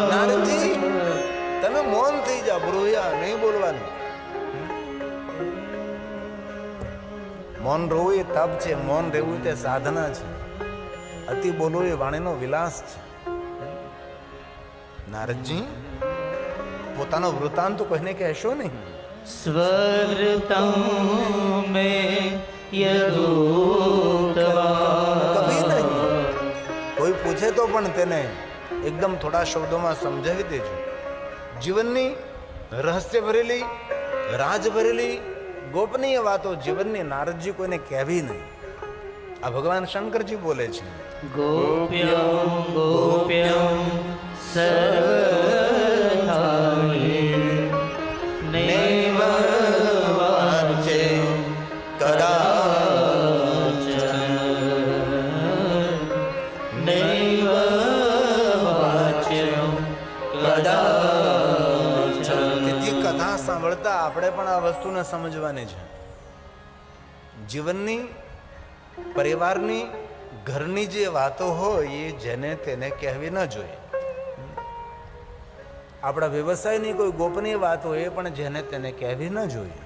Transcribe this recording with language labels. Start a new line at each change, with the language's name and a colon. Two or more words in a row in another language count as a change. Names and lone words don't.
Gujarati: નારદજી, તમે મૌન થઈ જાઓ, બ્રૂયા નહીં બોલવાનું. મૌન રહેવું એ તપ છે, મૌન રહેવું તે સાધના છે. અતિ બોલવું એ વાણીનો વિલાસ છે. નારદજી, પોતાનો વૃત્તાંત કોઈને કહેશો નહીં.
Sanskrit: स्वृतं मे यदूतवान्
Hindi: कभी नहीं.
Gujarati: કોઈ પૂછે તો પણ તેને એકદમ થોડા શબ્દોમાં સમજાવી દેજો. જીવનની રહસ્ય ભરેલી, રાજ ભરેલી, ગોપનીય વાતો જીવનની નારદજી કોઈને કહેવી નહીં. આ ભગવાન શંકરજી બોલે છે.
Sanskrit: गोप्यं गोप्यं सर्वथानि नैव वाचे कदाचन नैव वाच्यं कदाचन.
Gujarati: તેથી કથા સાંભળતા આપણે પણ આ વસ્તુને સમજવાની છે. જીવનની, પરિવારની, ઘરની જે વાતો હોય એ જેને તેને કહેવી ન જોઈએ. આપણા વ્યવસાયની કોઈ ગોપનીય વાત હોય એ પણ જેને તેને કહેવી ન જોઈએ.